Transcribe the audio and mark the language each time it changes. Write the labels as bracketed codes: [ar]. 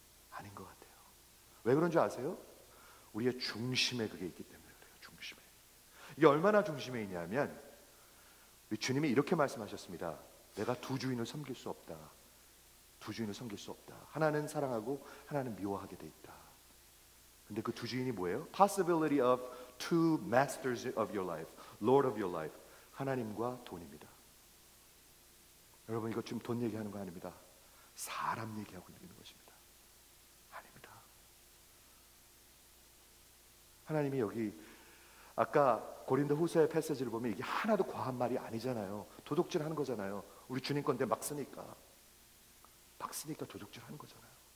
[ko] 아닌 것 같아요. 왜 그런 줄 아세요? 우리의 중심에 그게 있기 때문에 그래요. 중심에. 이게 얼마나 중심에 있냐면 우리 주님이 이렇게 말씀하셨습니다. 내가 두 주인을 섬길 수 없다. 두 주인을 섬길 수 없다. 하나는 사랑하고 하나는 미워하게 돼 있다. 근데 그 두 주인이 뭐예요? [en] Possibility of two masters of your life, Lord of your life. [ko] 하나님과 돈입니다. 여러분 이거 지금 돈 얘기하는 거 아닙니다. 사람 얘기하고 있는 것입니다. 아닙니다. 하나님이 여기 아까 고린도 후서의 패시지를 보면 이게 하나도 과한 말이 아니잖아요. 도둑질 하는 거잖아요. 우리 주님 건데 막 쓰니까 도둑질 하는 거잖아요.